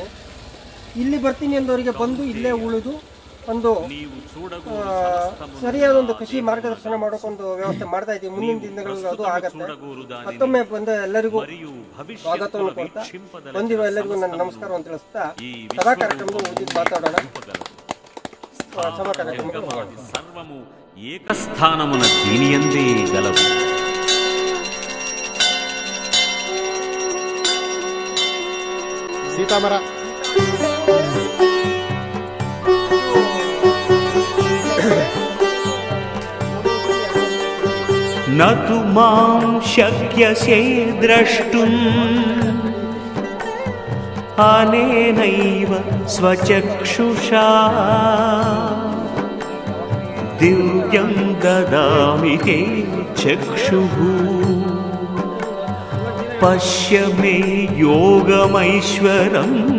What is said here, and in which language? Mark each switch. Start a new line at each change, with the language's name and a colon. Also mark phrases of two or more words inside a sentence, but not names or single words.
Kannada: ಇಲ್ಲಿ ಬರ್ತೀನಿ ಅಂದವರಿಗೆ ಬಂದು ಇಲ್ಲೇ ಉಳಿದು ಒಂದು ಸರಿಯಾದ ಒಂದು ಕೃಷಿ ಮಾರ್ಗದರ್ಶನ ಮಾಡೋಕ್ಕೊಂದು ವ್ಯವಸ್ಥೆ ಮಾಡ್ತಾ ಇದ್ದೀವಿ. ಮುಂದಿನ ದಿನಗಳಲ್ಲಿ ಅದು ಆಗತ್ತೆ. ಮತ್ತೊಮ್ಮೆ ಬಂದ ಎಲ್ಲರಿಗೂ ಸ್ವಾಗತವನ್ನು ಕೊಡ್ತಾ, ಬಂದಿರೋ ಎಲ್ಲರಿಗೂ ನನ್ನ ನಮಸ್ಕಾರವನ್ನು ತಿಳಿಸ್ತಾ ಸಭಾ ಕಾರ್ಯಕ್ರಮದ ಮುಗಿದು ಮಾತಾಡೋಣ. ಸಭಾ ಕಾರ್ಯಕ್ರಮ
Telugu: ఏకస్థానమున దీనియందే గలవు. సీతామర
Sanskrit: నతు మాం శక్యసే ద్రష్టుం అనేనైవ స్వచక్షుషా దివ్యం దదామి తే చక్షుః పశ్య మే యోగమైశ్వరం.